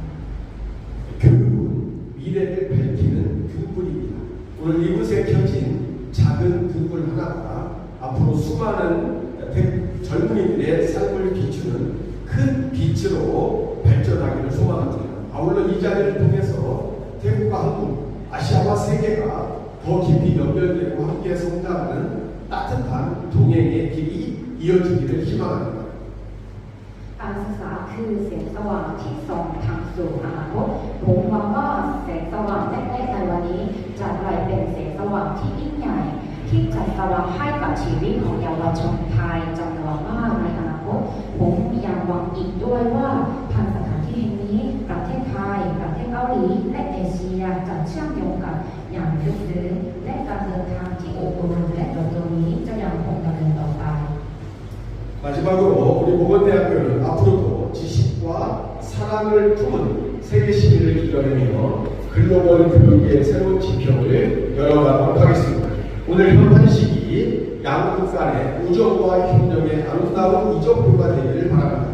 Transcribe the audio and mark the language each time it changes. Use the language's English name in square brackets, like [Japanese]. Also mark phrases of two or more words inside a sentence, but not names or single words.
[Korean] 교육은 미래를 밝히는 등불입니다. 오늘 이곳에 켜진 작은 등불 하나가 앞으로 수많은 젊은이들의 삶을 비추는 큰 빛으로 발전하기를 소망합니다. 아울러 이 자리를 통해서 태국과 한국, 아시아와 세계가 더 깊이 연결되고 함께 성장하는 따뜻한 동행의 길이 이어지기를 희망합니다. [Thai] การศึกษาคือแสงสว่างที่ส่องทางสู่อนาคตผมหวังว่าแสงสว่างแรกๆในวันนี้จะกลายเป็นแสงสว่างที่ยิ่งใหญ่ที่จะสว่างให้กับชีวิตของเยาวชนไทยจำนวนมากในอนาคตผมยังหวังอีกด้วยว่าผ่านสถานที่แห่งนี้ประเทศไทยประเทศเกาหลีและเอเชียจะเชื่อมโยงกันอย่างลึกซึ้งและการเดินทางที่อบอุ่นและเติบโตนี้จะยังคงดำเนินต่อไป [Korean] 마지막으로 우리 보건대학교는 앞으로도 지식과 사랑을 품은 세계 시민을 기다리며 글로벌 교육의 새로운 지평을 열어가도록 하겠습니다. 오늘 현판 시기 양국 간의 우정과 협력의 아름다운 이적표가 되기를 바랍니다.